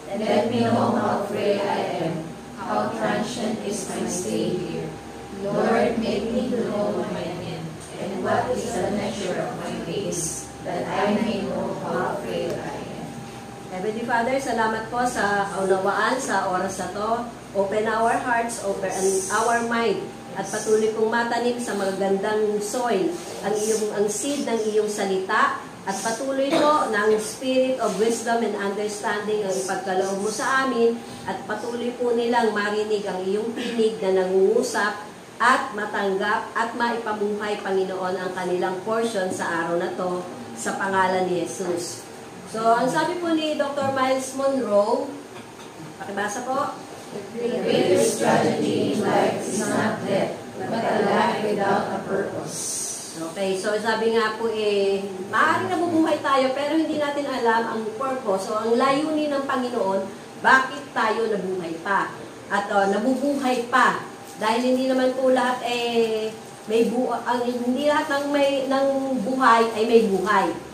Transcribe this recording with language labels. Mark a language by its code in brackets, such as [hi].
[en] Let me know how frail I am, how transient is my stay here. Lord, make me to know my end, and what is the measure of my days, that I may know how frail I am. [tl] Heavenly Father, salamat po sa kaunawaan sa oras na to. [en] Open our hearts, open our mind, [tl] at patuloy kong matanim sa magagandang soil ang seed ng iyong salita, at patuloy po ng [en] spirit of wisdom and understanding [tl] ang ipagkaloob mo sa amin, at patuloy po nilang marinig ang iyong tinig na nangungusap at matanggap at maipamuhay, Panginoon, ang kanilang portion sa araw na to sa pangalan ni Jesus. So, ang sabi po ni Dr. Miles Monroe, pakibasa po. [en] The greatest tragedy in life is not death, but a life without a purpose. [tl] Okay, so sabi nga po maaaring nabubuhay tayo pero hindi natin alam ang purpose o ang layunin ng Panginoon, bakit tayo nabuhay pa. At nabubuhay pa dahil hindi naman po lahat hindi lahat ng buhay ay may buhay.